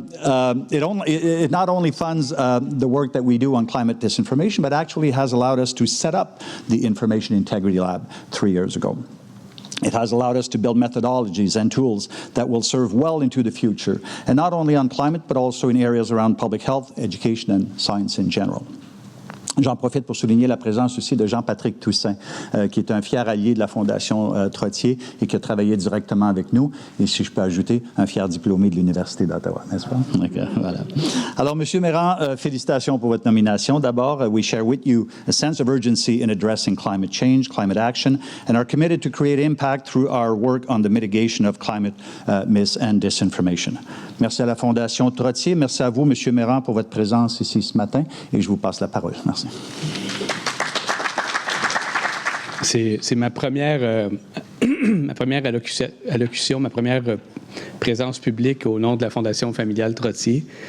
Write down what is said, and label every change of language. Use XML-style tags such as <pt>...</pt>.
<en>It not only funds the work that we do on climate disinformation, but actually has allowed us to set up the Information Integrity Lab 3 years ago. It has allowed us to build methodologies and tools that will serve well into the future, and not only on climate, but also in areas around public health, education, and science in general.</en> <fr>J'en profite pour souligner la présence aussi de Jean-Patrick Toussaint, qui est un fier allié de la Fondation Trottier et qui a travaillé directement avec nous, et si je peux ajouter, un fier diplômé de l'Université d'Ottawa, n'est-ce pas? Okay, voilà. Alors, M. Mayrand, félicitations pour votre nomination.</fr> <en>D'abord, we share with you a sense of urgency in addressing climate change, climate action, and are committed to create impact through our work on the mitigation of climate mis and disinformation.</en> <fr>Merci à la Fondation Trottier. Merci à vous, M. Mayrand, pour votre présence ici ce matin, et je vous passe la parole. Merci. C'est ma première, allocution, ma première présence publique au nom de la Fondation familiale Trottier.</fr>